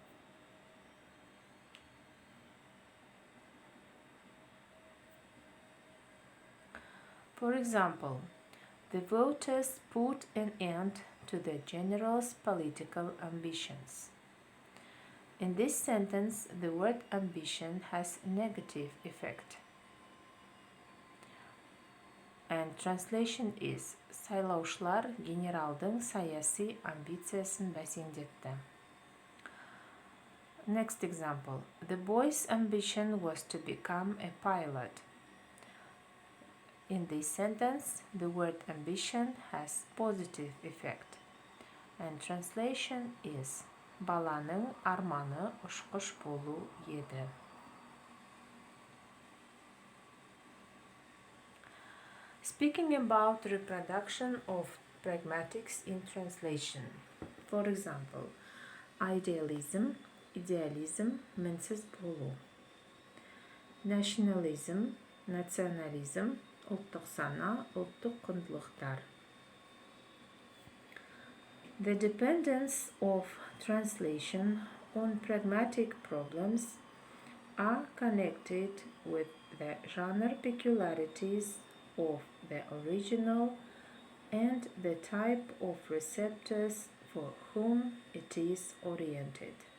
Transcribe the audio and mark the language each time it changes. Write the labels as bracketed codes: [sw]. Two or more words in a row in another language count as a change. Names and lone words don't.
[en] For example, the voters put an end to the general's political ambitions. In this sentence, the word ambition has a negative effect. And translation is: [kk] сайлаушылар генералдың саяси амбициясын бәсеңдетті. [en] Next example. The boy's ambition was to become a pilot. In this sentence, the word ambition has positive effect. And translation is: [kk] баланың арманы ұшқыш болу еді. [en] Speaking about reproduction of pragmatics in translation. For example, idealism, [kk] мінсіз болу. Nationalism, национализм, ұлттық сана, ұлттық құндылықтар. [en] The dependence of translation on pragmatic problems are connected with the genre peculiarities of the original and the type of receptors for whom it is oriented.